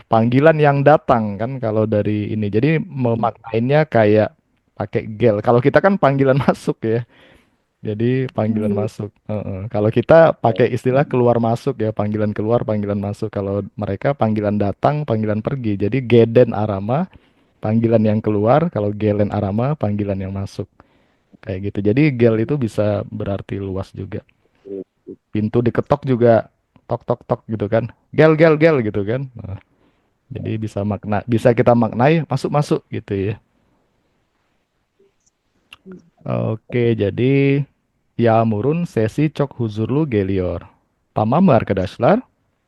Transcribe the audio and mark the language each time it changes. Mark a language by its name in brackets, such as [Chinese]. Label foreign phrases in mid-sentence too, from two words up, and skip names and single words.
[Indonesian] Panggilan yang datang kan kalau dari ini. Jadi memaknainya kayak pakai gel. Kalau kita kan panggilan masuk ya. Jadi panggilan masuk. Heeh. Kalau kita pakai istilah keluar masuk ya, panggilan keluar, panggilan masuk. Kalau mereka panggilan datang, panggilan pergi. Jadi [Turkish] geden arama, [Indonesian] panggilan yang keluar. Kalau [Turkish] gelen arama, [Indonesian] panggilan yang masuk. Kayak gitu. Jadi gel itu bisa berarti luas juga. Pintu diketok juga tok tok tok gitu kan. [Turkish] Gel gel gel gitu kan. [Indonesian] Nah, jadi bisa kita maknai masuk masuk gitu ya. Oke, jadi [Turkish] Yağmurun sesi çok huzurlu geliyor. Tamam mı arkadaşlar?